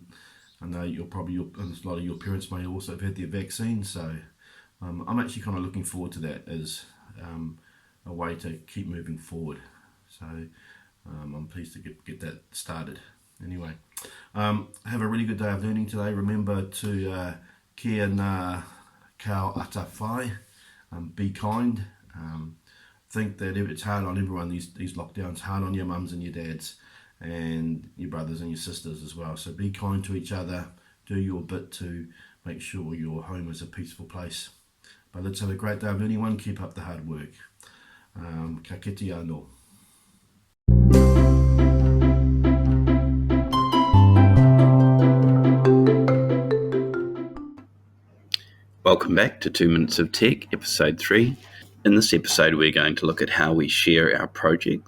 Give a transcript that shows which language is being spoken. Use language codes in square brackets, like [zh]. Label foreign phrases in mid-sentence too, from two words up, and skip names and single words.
[en] I know a lot of your parents may also have had their vaccine, so I'm actually kind of looking forward to that as a way to keep moving forward. So I'm pleased to get that started. Anyway, have a really good day of learning today. Remember to [mi] kia ngā kao ata whai, [en] be kind. Think that it's hard on everyone, these lockdowns, hard on your mums and your dads and your brothers and your sisters as well. So be kind to each other, do your bit to make sure your home is a peaceful place. But let's have a great day of learning, one. Keep up the hard work. [mi] Ka kite anō. [en] Welcome back to 2 Minutes of Tech, episode 3. In this episode, we're going to look at how we share our projects.